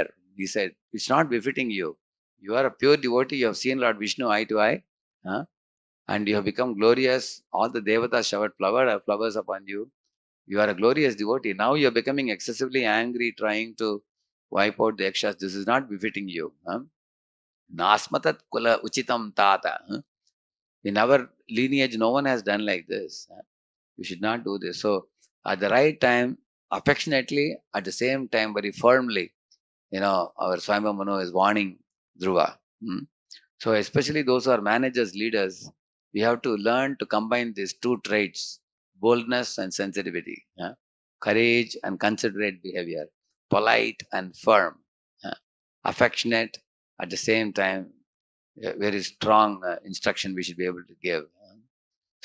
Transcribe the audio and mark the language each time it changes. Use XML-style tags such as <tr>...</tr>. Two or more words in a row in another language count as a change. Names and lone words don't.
<en>He said, it's not befitting you. You are a pure devotee. You have seen Lord Vishnu eye to eye. And you have become glorious. All the devatas showered flowers upon you. You are a glorious devotee. Now you are becoming excessively angry, trying to wipe out the yakshas. This is not befitting you.</en> <sa>Nasmatat kula uchitam tata.</sa> <en>In our lineage, no one has done like this. You should not do this. So, at the right time, affectionately, at the same time, very firmly, our Swami Mano is warning Dhruva. So, especially those who are managers, leaders, we have to learn to combine these two traits, boldness and sensitivity, courage and considerate behavior, polite and firm, affectionate at the same time, very strong instruction we should be able to give.</en>